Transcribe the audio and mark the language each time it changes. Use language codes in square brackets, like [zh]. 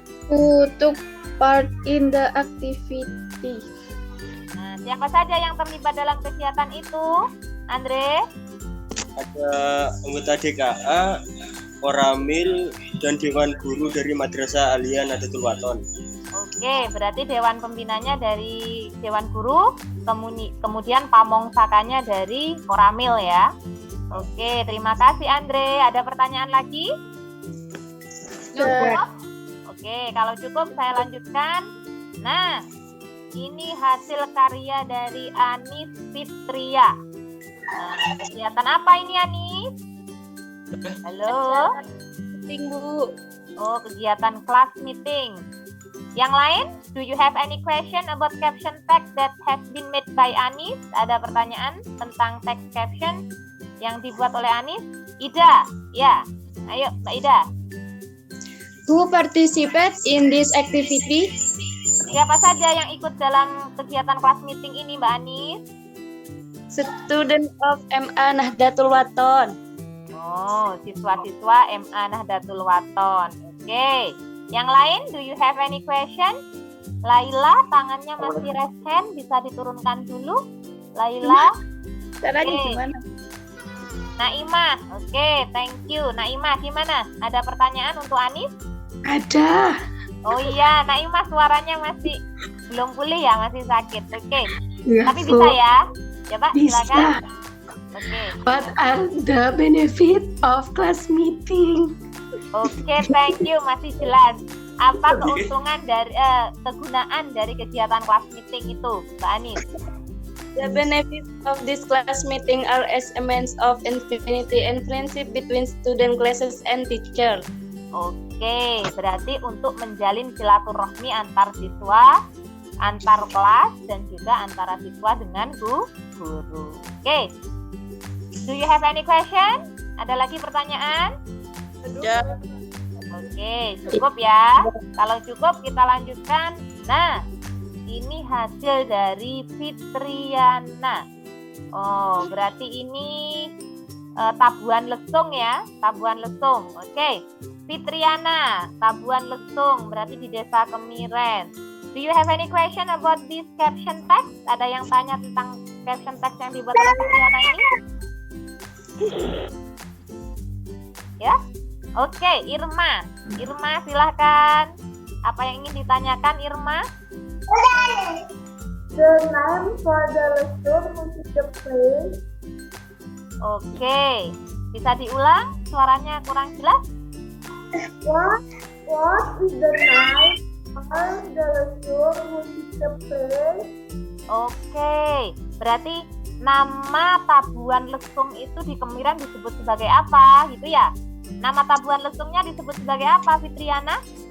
[en] Who took part in the activity? [id] Nah, siapa saja yang terlibat dalam kegiatan itu? Andre? Ada anggota DKA, Koramil, dan Dewan Guru dari Madrasah Aliyah Nahdlatul Wathon. Oke, berarti Dewan Pembinanya dari Dewan Guru, kemudian Pamongsakanya dari Koramil ya. Oke, terima kasih Andre. Ada pertanyaan lagi? Cukup? Oke, kalau cukup saya lanjutkan. Nah, ini hasil karya dari Anis Fitria. Nah, kegiatan apa ini Anis? Halo? Meeting, Bu. Oh, kegiatan class meeting. Yang lain, [en] do you have any question about caption text that has been made by Anis? [id] Ada pertanyaan tentang text caption yang dibuat oleh Anis? Ida, ya. Ayo, Mbak Ida. [en] Who participate in this activity? [id] Siapa saja yang ikut dalam kegiatan class meeting ini, Mbak Anis? [en] Student of MA Nahdlatul Wathon. [id] Oh, siswa-siswa MA Nahdlatul Wathon. Oke. Yang lain, [en] do you have any question? [id] Laila, tangannya masih [en] raise hand, [id] bisa diturunkan dulu. Laila. Caranya Oke. gimana? Naimah, oke, [en] thank you. [id] Naimah, gimana? Ada pertanyaan untuk Anis? Ada. Oh iya, Naimah suaranya masih belum pulih ya, masih sakit. Oke, tapi bisa ya? Ya Pak, silakan. Oke. [en] What are the benefit of class meeting? [id] Oke, [en] thank you, [id] masih jelas. Apa keuntungan dari kegunaan dari kegiatan class meeting itu, Mbak Anis? [en] The benefits of this class meeting are as a means of infinity and friendship between student classes and teacher. [id] Oke, berarti untuk menjalin silaturahmi antar siswa, antar kelas, dan juga antara siswa dengan guru. [en] Oke, do you have any question? [id] Ada lagi pertanyaan? Ya. Oke, cukup ya. Kalau cukup kita lanjutkan. Nah, ini hasil dari Fitriana. Oh, berarti ini Tabuan Lesung ya, Tabuan Lesung. Oke, Fitriana, Tabuan Lesung, berarti di Desa Kemiren. [en] Do you have any question about this caption text? [id] Ada yang tanya tentang caption text yang dibuat oleh Fitriana ini? Ya? Oke, Irma. Irma, silahkan. Apa yang ingin ditanyakan, Irma? [en] The name for the lesson music play. [id] Oke, bisa diulang? Suaranya kurang jelas? [en] What is the name for the lesson music play? [id] Oke, berarti nama Tabuan Lesung itu di Kemiren disebut sebagai apa, gitu ya? Nama Tabuan Lesungnya disebut sebagai apa, Fitriana?